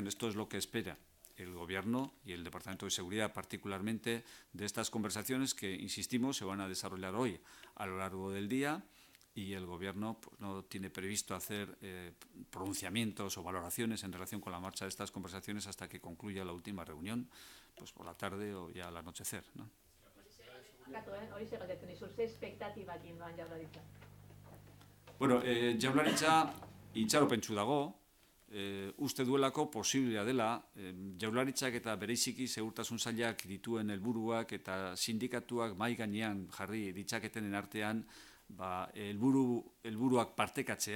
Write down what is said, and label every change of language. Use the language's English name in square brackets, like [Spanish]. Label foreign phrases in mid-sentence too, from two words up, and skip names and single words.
[Spanish] Esto es lo que espera el Gobierno y el Departamento de Seguridad particularmente de estas conversaciones que, insistimos, se van a desarrollar hoy a lo largo del día y el Gobierno no tiene previsto hacer pronunciamientos o valoraciones en relación con la marcha de estas conversaciones hasta que concluya la última reunión, pues por la tarde o ya al anochecer, ¿no? [Basque] Bueno, Jaurlaritza itxaropentsu dago, uste duelako posiblea dela, Jaurlaritzak eta bereziki Segurtasun Sailak dituen helburuak eta sindikatuak mahai gainean jarri ditzaketenen artean helburuak partekatzea.